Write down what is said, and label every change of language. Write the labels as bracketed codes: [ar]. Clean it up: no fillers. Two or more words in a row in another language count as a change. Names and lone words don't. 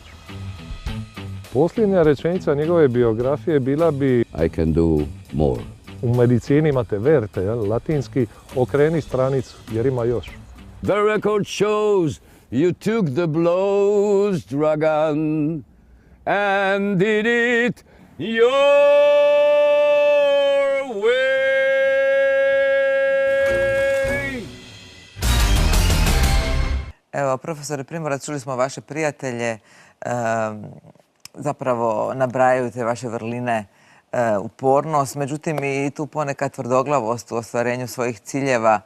[hr] Posljednja rečenica njegove biografije bila bi [en] I can do more. [hr] U medicini imate verte, latinski, okreni stranicu, jer ima još. [en] The record shows you took the blows, Dragan, and did it your way. [hr] Evo, profesore Primorac, čuli smo vaše prijatelje, zapravo nabrajaju te vaše vrline, upornost, međutim i tu ponekad tvrdoglavost u ostvarenju svojih ciljeva.